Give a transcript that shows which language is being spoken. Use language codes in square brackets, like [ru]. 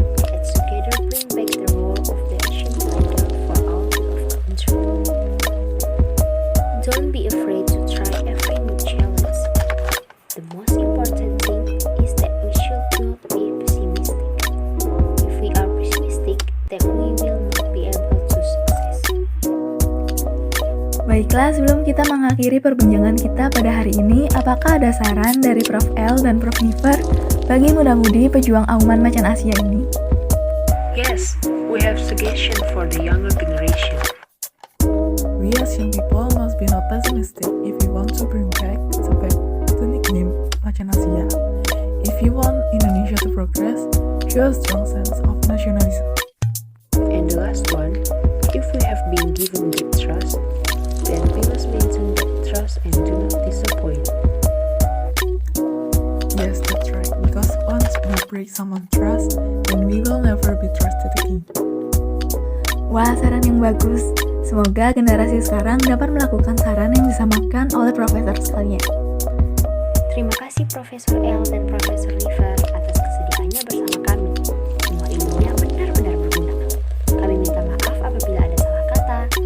[en] Let's together bring back the role of the Asian tiger for our beloved country. Don't be afraid to try every new challenge. The most important thing is that we should not be pessimistic. If we are pessimistic, then we will not be able to success. [id] Baiklah, sebelum kita mengakhiri perbincangan kita pada hari ini, apakah ada saran dari Prof. L dan Prof. Nifer bagi muda-mudi pejuang auman macan Asia ini? [en] Yes, we have suggestion for the younger generation. We as young people must be not pessimistic if we want to bring back the nickname Macan Asia. If you want Indonesia to progress, show a strong sense of nationalism. And the last one, if we have been given that trust, then we must maintain that trust and do not disappoint. Yes, that's right. Because once we break someone's trust, then we will never be trusted again. [id] Wah, saran yang bagus. Semoga generasi sekarang dapat melakukan saran yang disamakan oleh profesor sekalian. Terima kasih Profesor L dan Profesor Nifer atas kesediaannya bersama kami. Semua ilmunya benar-benar berguna. Kami minta maaf apabila ada salah kata.